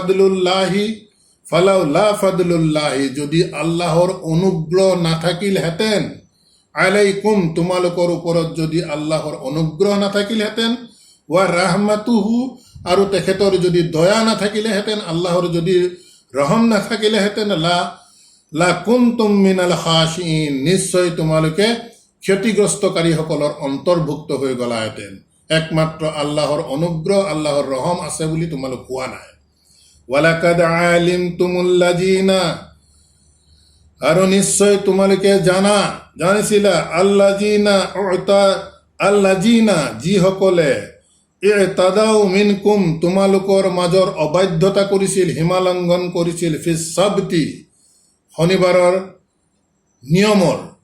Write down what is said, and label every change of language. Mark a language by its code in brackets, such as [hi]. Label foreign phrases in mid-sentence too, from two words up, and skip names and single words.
[as] ফাদলুল্লাহি, যদি আল্লাহৰ অনুগ্ৰহ নাথাকিলহেঁতেন, আলাইকুম, তোমালোকৰ ওপৰত যদি আল্লাহৰ অনুগ্ৰহ নাথাকিলহেঁতেন, [ar] ورحمته, [as] আৰু তেখেতৰ যদি দয়া নাথাকিলেহেঁতেন, আল্লাহৰ যদি ৰহম নাথাকিলেহেঁতেন, [ar] لكنتم من الخاسرين, [as] নিশ্চয় তোমালোকে ক্ষতিগ্ৰস্তকাৰীসকলৰ অন্তৰ্ভুক্ত হৈ গলাহেঁতেন। একমাত্ৰ আল্লাহৰ অনুগ্ৰহ, আল্লাহৰ ৰহম আছে বুলি তোমালোক হোৱা নাই। [ar] ولقد علمتم الذين, [as] আৰু নিশ্চয় তোমালোকে জানিছিলা, আল্লাযিনা, যিসকলে [ar] اعتدوا منكم, [as] তোমালোকৰ মাজৰ অবাধ্যতা কৰিছিল, সীমালংঘন কৰিছিল, [ar] في السبت, [as] শনিবাৰৰ নিয়মৰ,